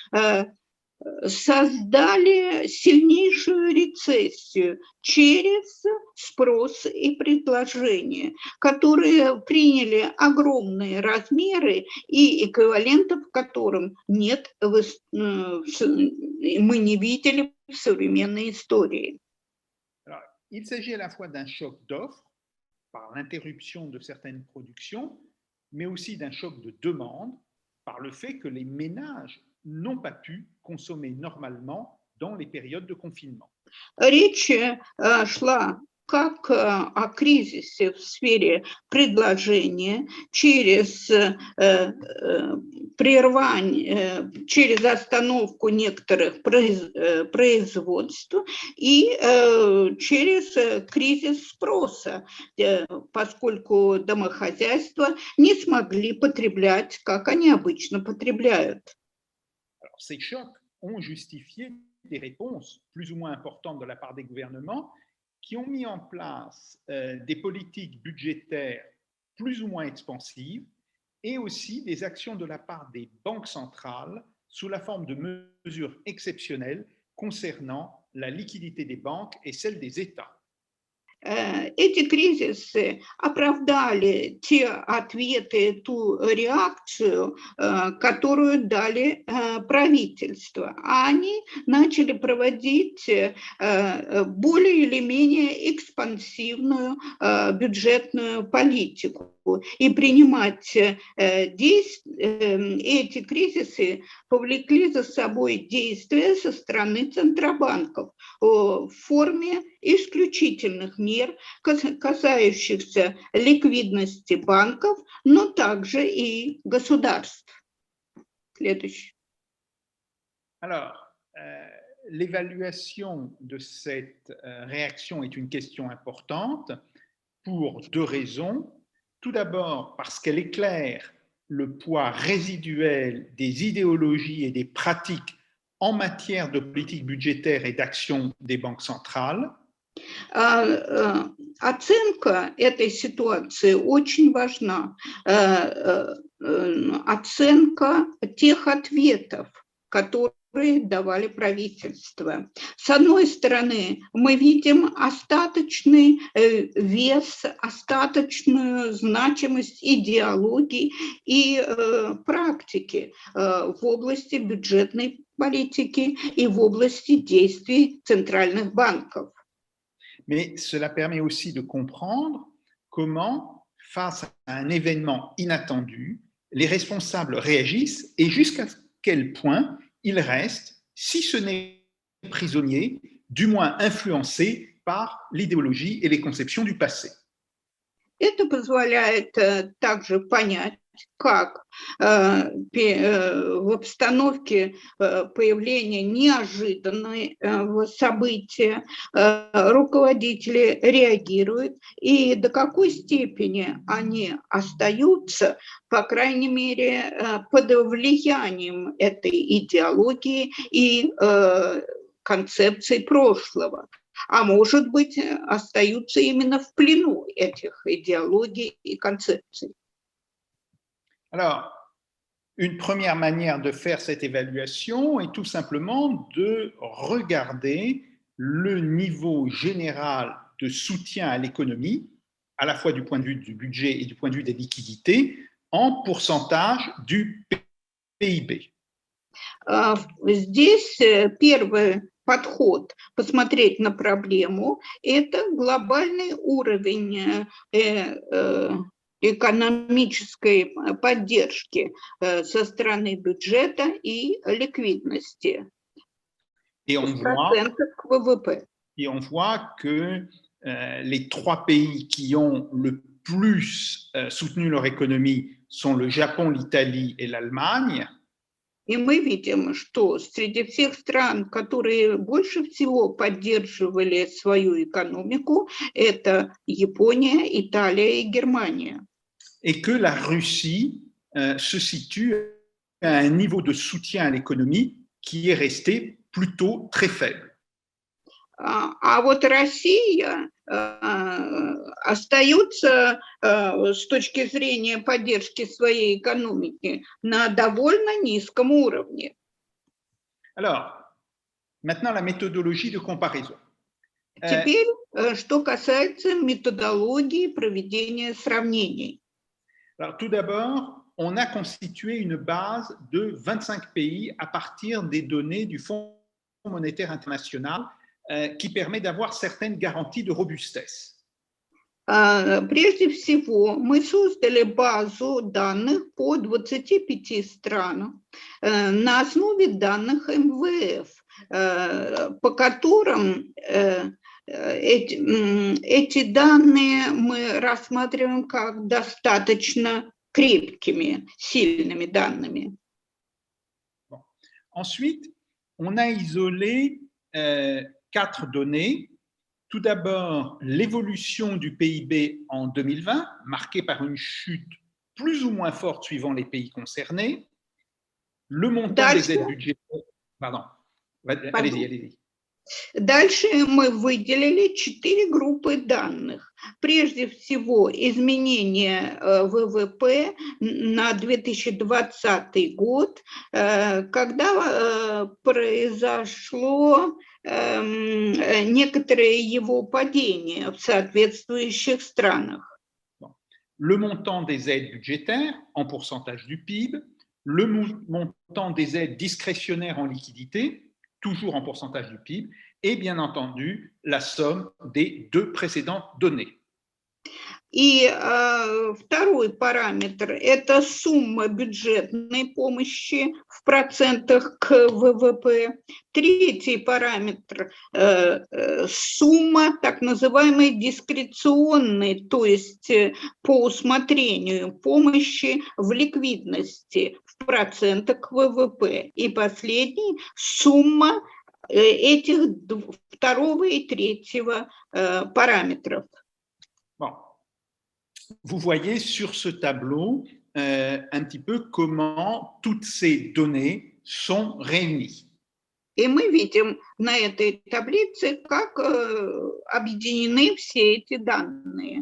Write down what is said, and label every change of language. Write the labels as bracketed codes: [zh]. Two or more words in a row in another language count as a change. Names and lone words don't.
[ru] создали сильнейшую рецессию через спрос и предложение, которые приняли огромные размеры и эквивалентов которым нет, мы не видели в современной истории. [fr] Alors, il s'agit à la fois d'un choc d'offre par l'interruption de certaines productions, mais aussi d'un choc de demande par le fait que les ménages n'ont pas pu consommer normalement dans les périodes de confinement. [ru] Речь шла как о кризисе в сфере предложения через прервание, через остановку некоторых производств и через кризис спроса, поскольку домохозяйства не смогли потреблять, как они обычно потребляют. [fr] Alors, ces chocs ont justifié des réponses plus ou moins importantes de la part des gouvernements qui ont mis en place des politiques budgétaires plus ou moins expansives et aussi des actions de la part des banques centrales sous la forme de mesures exceptionnelles concernant la liquidité des banques et celle des États. [ru] Эти кризисы оправдали те ответы, ту реакцию, которую дали правительства. Они начали проводить более или менее экспансивную бюджетную политику и принимать эти кризисы повлекли за собой действия со стороны центробанков в форме исключительных мер, касающихся ликвидности банков, но также и государств. Следующий. [fr] Alors, l'évaluation de cette réaction est une question importante pour deux raisons. Tout d'abord, parce qu'elle éclaire le poids résiduel des idéologies et des pratiques en matière de politique budgétaire et d'action des banques centrales. [ru] Оценка этой ситуации очень важна. Оценка тех ответов, которые давали правительства. С одной стороны, мы видим остаточный вес, остаточную значимость идеологии и практики в области бюджетной политики и в области действий центральных банков. [fr] Mais cela permet aussi de comprendre comment, face à un événement inattendu, les responsables réagissent et jusqu'à quel point ils restent, si ce n'est prisonniers, du moins influencés par l'idéologie et les conceptions du passé. [ru] Это позволяет также понять, как в обстановке появления неожиданного события руководители реагируют и до какой степени они остаются, по крайней мере, под влиянием этой идеологии и концепций прошлого. А может быть, остаются именно в плену этих идеологий и концепций. [fr] Alors, une première manière de faire cette évaluation est tout simplement de regarder le niveau général de soutien à l'économie, à la fois du point de vue du budget et du point de vue des liquidités, en pourcentage du PIB. [ru] Здесь первый подход посмотреть на проблему – это глобальный уровень экономической поддержки со стороны бюджета и ликвидности. [fr] Et on voit que les trois pays qui ont le plus soutenu leur économie sont le Japon, l'Italie et l'Allemagne. [ru] И мы видим, что среди всех стран, которые больше всего поддерживали свою экономику, это Япония, Италия и Германия. [fr] Et que la Russie se situe à un niveau de soutien à l'économie qui est resté plutôt très faible. [ru] А вот Россия остается с точки зрения поддержки своей экономики на довольно низком уровне. [fr] Alors, maintenant la méthodologie de comparaison. [ru] Теперь, что касается методологии проведения сравнений. [fr] Alors, tout d'abord, on a constitué une base de 25 pays à partir des données du Fonds monétaire international qui permet d'avoir certaines garanties de robustesse. [ru] Прежде всего, мы создали базу данных по 25 странам на основе данных МВФ, по которым эти данные мы рассматриваем как достаточно крепкими, сильными данными. [fr] Ensuite, on a isolé 4 données. Tout d'abord, l'évolution du PIB en 2020, marquée par une chute plus ou moins forte suivant les pays concernés. Le montant des aides budgétaires. Pardon, allez-y. [ru] Дальше мы выделили 4 группы данных. Прежде всего, изменение ВВП на 2020 год, когда произошло некоторое его падение в соответствующих странах. [fr] Le montant des aides budgétaires en pourcentage du PIB, le montant des aides discrétionnaires en liquidité, toujours en pourcentage du PIB, et bien entendu la somme des deux précédentes données. [ru] И второй параметр – это сумма бюджетной помощи в процентах к ВВП. Третий параметр – сумма так называемой дискреционной, то есть по усмотрению помощи в ликвидности в процентах к ВВП. И последний – сумма этих второго и третьего параметров. [fr] Bon. Vous voyez sur ce tableau un petit peu comment toutes ces données sont réunies. [ru] И мы видим на этой таблице, как объединены все эти данные.